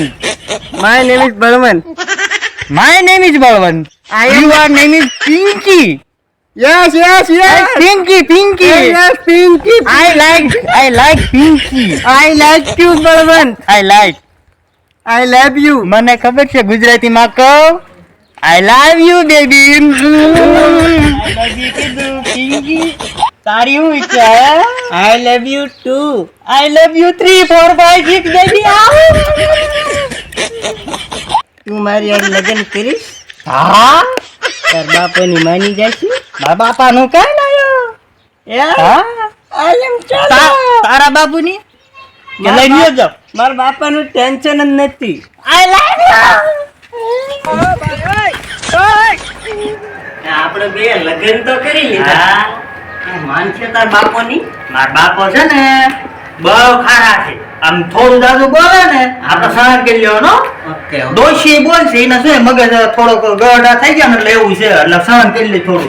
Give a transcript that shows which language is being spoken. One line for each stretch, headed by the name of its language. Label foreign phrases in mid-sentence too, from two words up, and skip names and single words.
English: my name is Balwan. My name is Balwan. I am Your name is Pinky. yes. Pinky. Yes, Pinky. I like Pinky. I like you, Balwan. I like. I love you.
Gujarati: મને ખબર છે ગુજરાતીમાં કહો.
English: I love you baby. I love you કીધું Pinky.
Gujarati: તારી હું ઈચ્છા હે?
English: I love you too. I love you 3 4 5 6 baby.
Gujarati: તું મારી હારે લગ્ન કરીશ? હા તાર બાપાની માની જશે? મારા બાપાનું કાઈ લાયો. હા
English: I am
Gujarati: તારા બાપુની કે લઈ લ્યો જાવ. મારા બાપાનું ટેન્શન જ નથી.
English: I love you.
Gujarati: આપણે બે લગ્ન તો કરી લીધા. માનશે તાર બાપોની? મારા બાપો છે ને બહુ ખારા છે. આમ થોડું દાદુ બોલે ને આપણે સહન કરી લેવાનો. ઓકે દોશી બોલશે એને શું મગજ થોડોક ગરડા થઈ ગયા ને એટલે એવું છે એટલે સહન કરી લે થોડું.